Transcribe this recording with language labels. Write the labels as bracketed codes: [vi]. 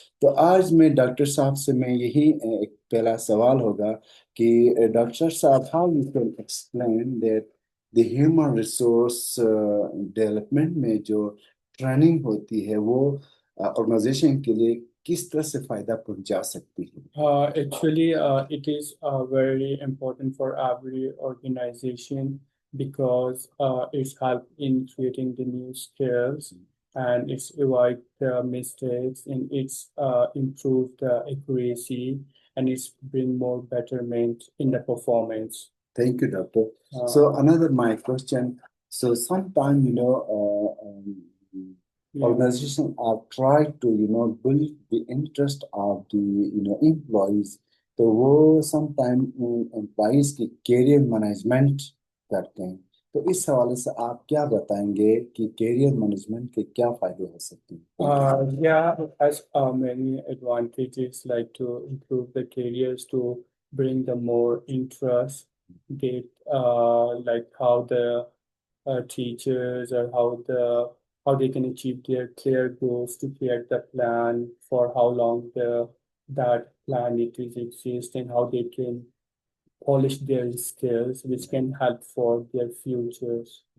[ur] تو آج میں ڈاکٹر صاحب سے میں یہی ایک پہلا سوال ہوگا کہ ڈاکٹر صاحب، [en] how you can explain that the human resource development [ur] میں جو ٹریننگ ہوتی ہے وہ آرگنائزیشن کے لیے کس طرح سے فائدہ پہنچا سکتی ہے؟ [en] Actually, it is very important for every organization because it's help in creating the new skills and it's avoid the mistakes and it's improve the accuracy and it's bring more betterment in the performance. Thank you, doctor. So Uh, another my question. So sometimes, yeah. organization are try to, build the interest of the, employees. [ur] تو وہ some time employees کی career management کرتے ہیں. تو اس حوالے سے آپ کیا بتائیں گے کہ کیریئر مینجمنٹ کے کیا فائدے ہو سکتے ہیں؟ [en] Yeah, it has many advantages like to improve the careers, to bring the more interest, get like how the teachers or how they can achieve their clear goals to create the plan for how long that plan it is exist and how they can polish their skills, which can help for their futures.